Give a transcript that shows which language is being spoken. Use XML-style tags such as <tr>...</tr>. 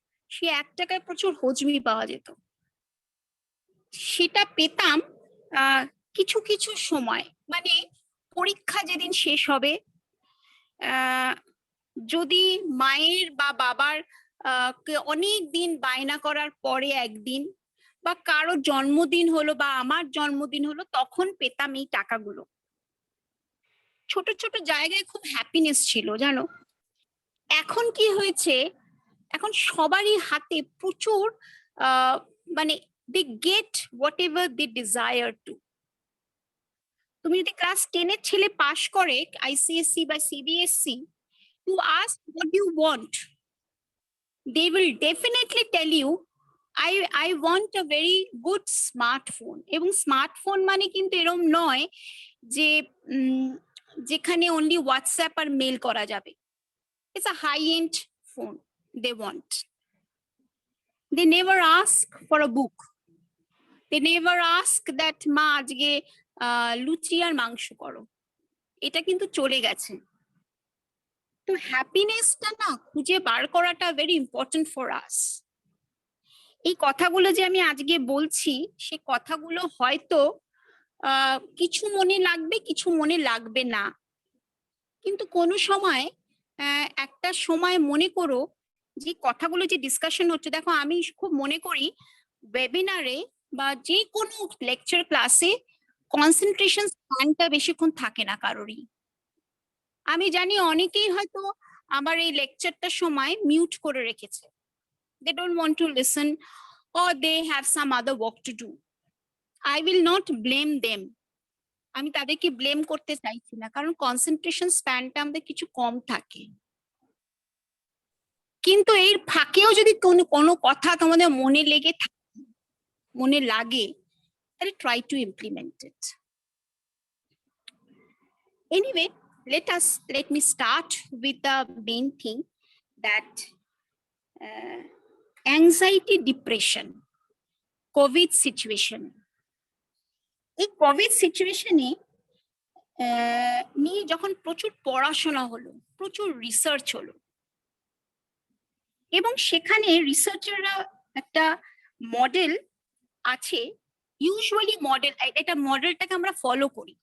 <bn>সে 1 টাকায় প্রচুর হজমি পাওয়া যেত। সেটা পেতাম কিছু কিছু সময়, মানে পরীক্ষা যেদিন শেষ হবে, যদি মায়ের বা বাবার অনেক দিন বায়না করার পরে একদিন, বা কারো জন্মদিন হলো বা আমার জন্মদিন হলো, তখন পেতাম এই টাকাগুলো। ছোট ছোট জায়গায় খুব হ্যাপিনেস ছিল জানো। এখন কি হয়েছে, এখন সবারই হাতে প্রচুর মানে</bn> <en>they get whatever they desire to.</en> <bn>তুমি যদি ক্লাস 10 এর ছেলে পাশ করে</bn> <en>ICSE বা CBSE, you ask what do you want, they will definitely tell you I want a very good smartphone.</en> <bn>এবং স্মার্টফোন মানে কিন্তু এরকম নয় যে যেখানে only WhatsApp আর মেল করা যাবে।</bn> <en>It's a high-end phone they want. They never ask for a book. They never ask that</en> <bn>মা আজকে লুচি আর মাংস করো। এটা কিন্তু চলে গেছে। তো হ্যাপিনেসটা না খুঁজে বার করাটা</bn> <en>Very important for us.</en> <bn>এই কথাগুলো যে আমি আজকে বলছি, সে কথাগুলো হয়তো কিছু মনে লাগবে, কিছু মনে লাগবে না, কিন্তু কোনো সময় একটা সময় মনে করো যে কথাগুলো যে ডিসকাশন হচ্ছে, দেখো আমি খুব মনে করি ওয়েবিনারে বা যে কোনো লেকচার ক্লাসে কনসেন্ট্রেশন স্প্যানটা বেশিক্ষণ থাকে না কারোরই। আমি জানি অনেকেই হয়তো আমার এই লেকচারটার সময় মিউট করে রেখেছে,</bn> <en>they don't want to listen or they have some other work to do. I will not blame them.</en> <bn>আমি তাদেরকে ব্লেম করতে চাইছি না, কারণ কনসেন্ট্রেশন স্প্যানটা আমাদের কিছু কম থাকে। কিন্তু এর ফাঁকেও যদি কোনো কথা তোমাদের মনে লাগে, তাহলে</bn> <en>Try to implement it. Anyway, let me start with the main thing, that anxiety, depression, COVID situation.</en> <bn>এই কোভিড সিচুয়েশনে নিয়ে যখন প্রচুর পড়াশোনা হলো, প্রচুর রিসার্চ হলো, এবং সেখানে রিসার্চাররা একটা মডেল আছে, ইউজুয়ালি মডেল, এটা মডেলটাকে আমরা ফলো করি।</bn>